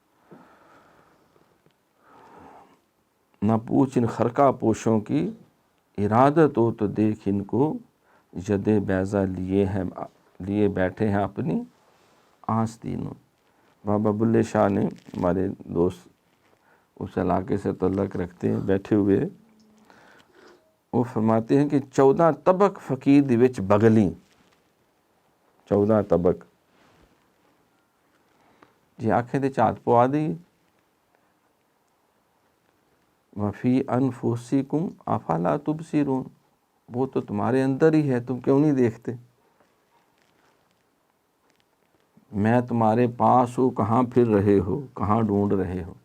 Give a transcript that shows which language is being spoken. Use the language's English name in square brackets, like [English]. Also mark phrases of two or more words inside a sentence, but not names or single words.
[Urdu] نہ پوچھ ان خرقہ پوشوں کی، ارادت ہو تو دیکھ ان کو ید بیضا لیے بیٹھے ہیں اپنی آستینوں. بابا بلے شاہ نے، ہمارے دوست اس علاقے سے تعلق رکھتے ہیں بیٹھے ہوئے، وہ فرماتے ہیں کہ [Punjabi] 14 طبق فقیر دی وچ بغلی، 14 طبق جی آنکھیں دے چات پوا دی. [Arabic] وفی انفسکم افلا تبصرون، [Urdu] وہ تو تمہارے اندر ہی ہے، تم کیوں نہیں دیکھتے؟ میں تمہارے پاس ہوں، کہاں پھر رہے ہو، کہاں ڈھونڈ رہے ہو؟